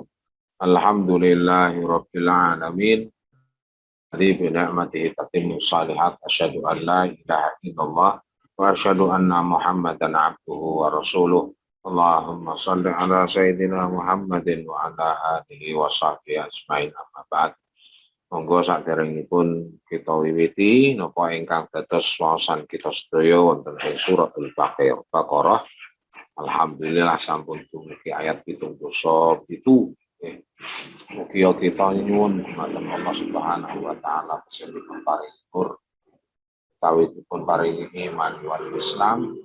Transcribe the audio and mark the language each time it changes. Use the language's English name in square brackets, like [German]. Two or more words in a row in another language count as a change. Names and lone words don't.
[Arabic] الحمد لله رب العالمين. بنعمته تتم الصالحات. أشهد أن لا إله إلا الله وأشهد أن محمدا عبده ورسوله. اللهم صل على سيدنا محمد وعلى آله وصحبه أجمعين، أما بعد. [Javanese] Monggo saderengipun kita wiwiti napa ingkang dados waosan kita sedaya wonten ing suratul Baqarah. Alhamdulillah sampun dumugi ayat 77. Mugi kita nyuwun dumateng [Arabic] الله سبحانه وتعالى [Javanese] paring paringur utawi dipun paringi [Arabic] الإيمان والإسلام.